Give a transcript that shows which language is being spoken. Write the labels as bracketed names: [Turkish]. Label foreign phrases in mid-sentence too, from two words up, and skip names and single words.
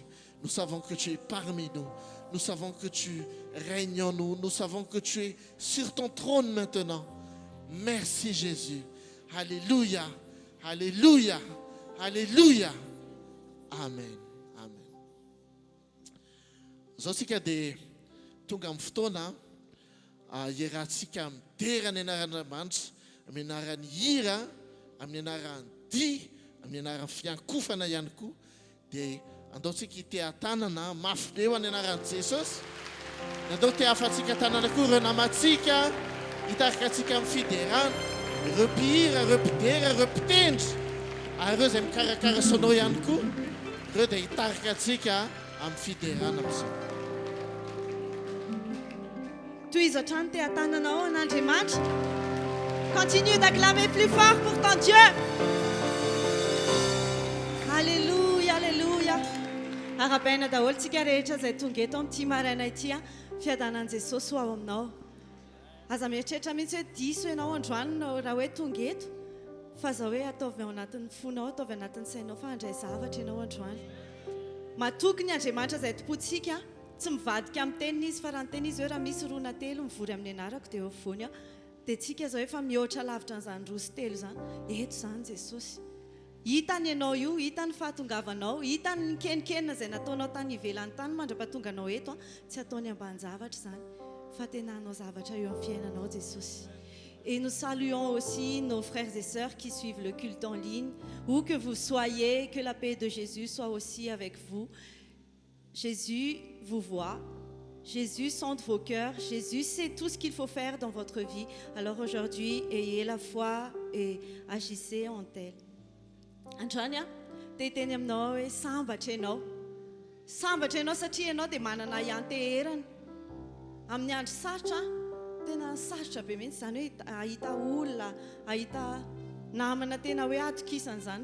[French] Nous savons que tu es parmi nous. Nous savons que tu règnes en nous. Nous savons que tu es sur ton trône maintenant. Merci Jésus. Alléluia. Alléluia. Alléluia. Amen. Amen. [Malagasy] Zosika de tonga amin'ny fotoana iarahantsika midera ny anaran'Andriamanitra amin'ny anarany hira, amin'ny anarany dia, amin'ny anarany fiankofana ihany koa. Dia andaontsika ite tanana mafy be ho any anaran'i Jesosy. Andao te hafatsika tanana koa ireo namatsika hitarika antsika amin'ny fiderana, ireo mpihira, ireo mpidera, ireo mpitendry, ary ireo izay mikarakara sonao ihany koa, ireo dia hitarika antsika amin'ny fiderana amin'izao. Tohizo hatrany te hatananao an'Andriamanitra. [French] Continue d'acclamer plus fort pour ton Dieu. Alléluia, alléluia. [Malagasy] Arabaina daholo tsika rehetra izay tonga eto amin'ity maraina ity, fiadanan'i Jesosy ho ao aminao. Aza mieritreritra mihitsy hoe diso ianao androany raha hoe tonga eto, fa zao hoe ataovy ao anatin'ny fonao, ataovy anatin'ny sainao fa handray zavatra ianao androany. Matoky ny Andriamanitra izay tompontsika, tsy mivadika amin'ny teniny izy, fa raha ny teny izy hoe raha misy roa na telo mivory amin'ny anarako dia eo afovoany aho. Dia tsika zao efa mihoatra lavitra n'izany roa sy telo zany. Eto zany Jesosy. Hitany ianao io, hitany fahatongavanao, hitany ny kenikenina izay nataonao tany ivelan'ny tany mandra-pahatonga anao eto, tsy ataony ambanin-javatra zany, fa tena hanao zavatra eo amin'ny fiainanao Jesosy. [French] Et nous saluons aussi nos frères et sœurs qui suivent le culte en ligne, où que vous soyez, que la paix de Jésus soit aussi avec vous. Jésus vous voit, Jésus sonde vos cœurs, Jésus sait tout ce qu'il faut faire dans votre vie. Alors aujourd'hui, ayez la foi et agissez en tel. [Malagasy] Androany dia teny aminao hoe sambatra ianao satria ianao dia manana ianteherana amin'ny andro sarotra, tena sarotra be mihitsy zany hoe ahita olona, ahita namana tena hoe atokisana zany.